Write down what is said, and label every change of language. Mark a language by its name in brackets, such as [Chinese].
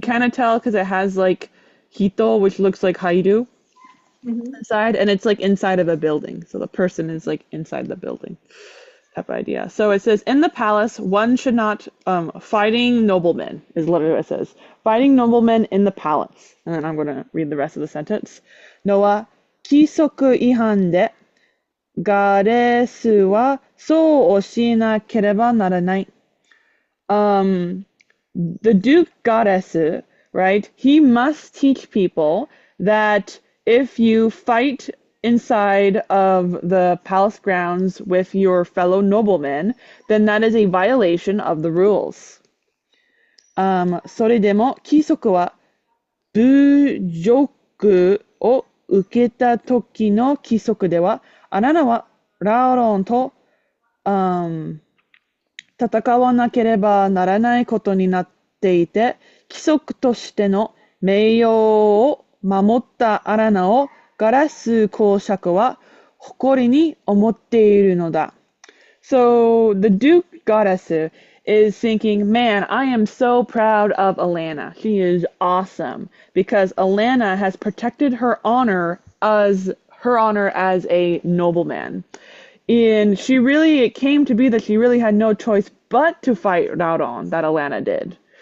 [English] can kind of tell because it has like hito, which looks like haidu Hmm. inside, and it's like inside of a building. So the person is like inside the building type of idea. So it says in the palace, one should not fighting noblemen is literally what it says. Fighting noblemen in the palace. And then I'm gonna read the rest of the sentence. [Japanese] No wa kisoku ihan de ガレスはそうしなければならない。 [English] Um, the Duke Goddess, right? He must teach people that if you fight inside of the palace grounds with your fellow noblemen, then that is a violation of the rules. [Japanese] それでも規則は侮辱を受けた時の規則では、あなたはラロンと、um, 戦わなければならないことになっていて、規則としての名誉を守ったアラナをガラス公爵は誇りに思っているのだ。 [English] So the Duke Goddess is thinking, man, I am so proud of Alanna. She is awesome because Alanna has protected her honor as a nobleman. And it came to be that she really had no choice but to fight Raudon, that Alanna did.